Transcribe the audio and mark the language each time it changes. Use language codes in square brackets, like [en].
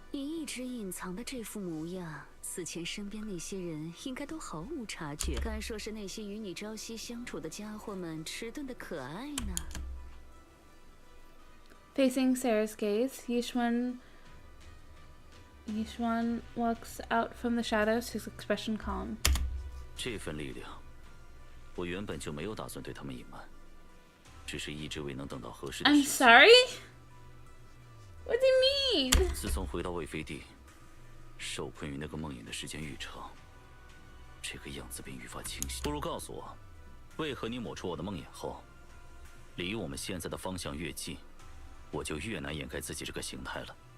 [zh] 你一直隐藏的这副模样，死前身边那些人应该都毫无察觉。该说是那些与你朝夕相处的家伙们迟钝的可爱呢。 [en] Facing Sarah's gaze, Yishuan walks out from the shadows, his expression calm. [zh] 这份力量，我原本就没有打算对他们隐瞒，只是一直未能等到合适的时 [en] I'm [zh] 机。 [en] sorry? What do you mean? [zh] 自从回到魏飞地，受困于那个梦魇的时间愈长，这个样子便愈发清晰。不如告诉我，为何你抹除我的梦魇后，离我们现在的方向越近，我就越难掩盖自己这个形态了？